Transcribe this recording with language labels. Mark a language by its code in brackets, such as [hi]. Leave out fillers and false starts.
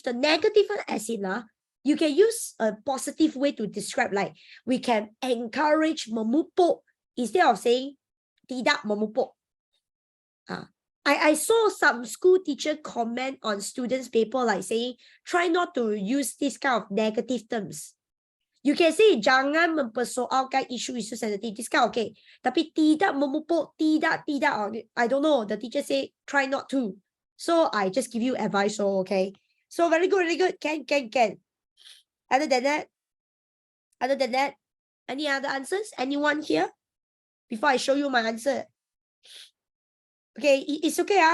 [en] The negative one as in you can use a positive way to describe, like we can encourage memupuk instead of saying [ms] tidak memupuk. [en] I saw some school teacher comment on students' paper like saying, try not to use this kind of negative terms. You can say, [ms] jangan mempersoalkan isu-isu sensitif. [en] This kind okay. [ms] Tapi tidak memupuk, tidak. [en] I don't know. The teacher say, try not to. So I just give you advice, okay. So very good, really good. Can. Other than that, any other answers? Anyone here? Before I show you my answer. Okay, it's okay.